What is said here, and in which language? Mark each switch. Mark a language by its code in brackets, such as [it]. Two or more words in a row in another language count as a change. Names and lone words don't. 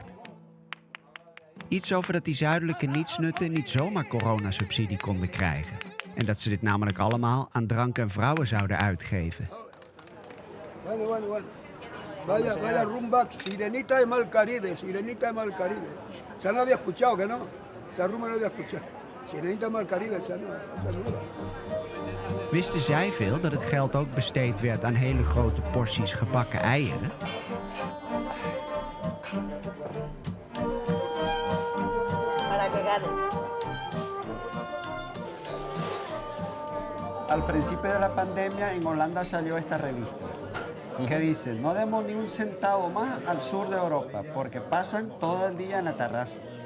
[nl] Iets over dat die zuidelijke nietsnutten niet zomaar coronasubsidie konden krijgen. En dat ze dit namelijk allemaal aan drank en vrouwen zouden uitgeven. [es] Vaya rumba, Sirenita de Mal Caribe, Sirenita de Mal Caribe. Esa no había escuchado, que no? Esa rumba no había escuchado. Sirenita de Mal Caribe, esa no. [nl] Wisten zij veel dat het geld ook besteed werd aan hele grote porties gebakken eieren? [es] Al principio de la pandemia en Holanda salió esta revista que dice: no demos ni un centavo más al sur de Europa porque pasan todo el día en la terraza.